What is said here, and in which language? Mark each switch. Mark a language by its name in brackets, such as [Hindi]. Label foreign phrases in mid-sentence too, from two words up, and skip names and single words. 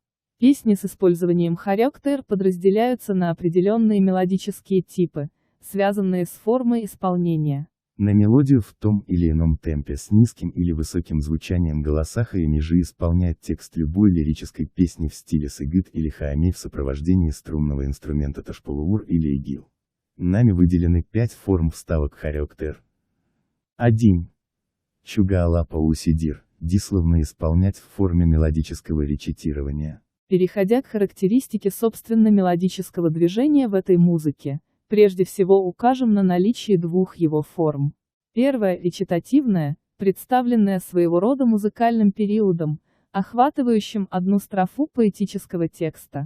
[Russian] Песни с использованием хириоктер подразделяются на определенные мелодические типы, связанные с формой исполнения. На мелодию в том или ином темпе с низким или высоким звучанием голоса хаимижи исполняет текст любой лирической песни в стиле сыгыт или хаами в сопровождении струнного инструмента ташпулуур или игил. Нами выделены 5 форм вставок хириоктер. 1. [Tuvinian] Чугаалапа усидир, [Russian] дисловно исполнять в форме мелодического речитирования. Переходя к характеристике собственно мелодического движения в этой музыке, прежде всего укажем на наличие двух его форм. Первая – речитативная, представленная своего рода музыкальным периодом, охватывающим одну строфу поэтического текста.